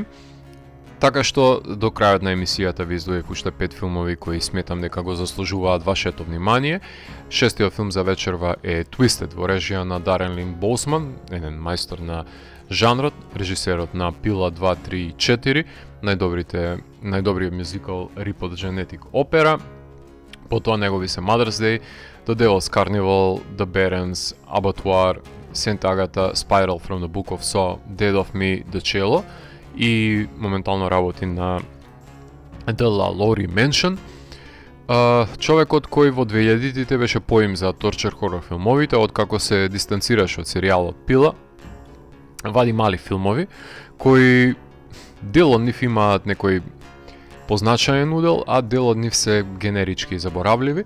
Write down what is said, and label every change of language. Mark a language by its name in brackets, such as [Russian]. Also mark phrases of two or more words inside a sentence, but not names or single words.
[Macedonian] Така што до крајот на емисијата ви издвоив уште 5 филмови кои сметам дека го заслужуваат вашето внимание. Шестиот филм за вечерва е Twisted во режија на Дарен Лин Боусман, еден мајстор на жанрот, режисерот на Пила 2, 3 и 4, најдобриот мюзикал Rip од Genetic Opera. Потоа негови се Mother's Day, The Devil's Carnival, The Barons, Abattoir, Saint Agatha, Spiral from the Book of Saw, Dead of Me, The Cello и моментално работи на The La Laurie Mansion. Човекот кој во 2000-тите беше поим за торчер хорор филмовите, откако се дистанцираше од серијалот Пила, вади мали филмови кои дел од нив имаат некој позначаен удел, а дел од нив се генерички и заборавливи.